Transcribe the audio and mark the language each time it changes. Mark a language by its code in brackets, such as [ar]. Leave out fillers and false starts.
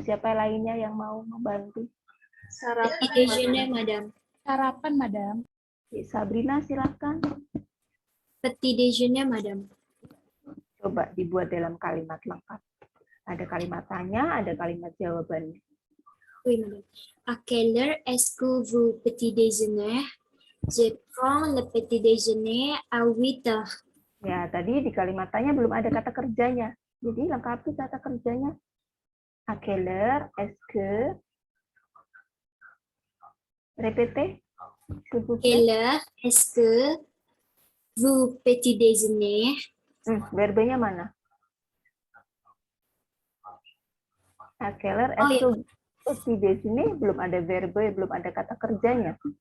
[id] Siapa lainnya yang mau membantu? [fr] Petit Madam. [id] Sarapan, Madam. Sabrina, silakan. [fr] Petit déjeuner, Madam. [id] Coba dibuat dalam kalimat lengkap. Ada kalimat tanya, ada kalimat jawabannya. [fr] Oui, Madame. À quelle heure est-ce que vous petit déjeuner? Je prends le petit déjeuner à 8 heures. [id] Ya, tadi di kalimat tanya belum ada kata kerjanya. Jadi lengkapi kata kerjanya. [fr] À quelle heure est-ce que... Répétez. Quelle heure est-ce que vous petit déjeuner? [id] Verbenya mana? [fr] À quelle heure est-ce que petit déjeuner? [id] Belum ada verbe, belum ada kata kerjanya.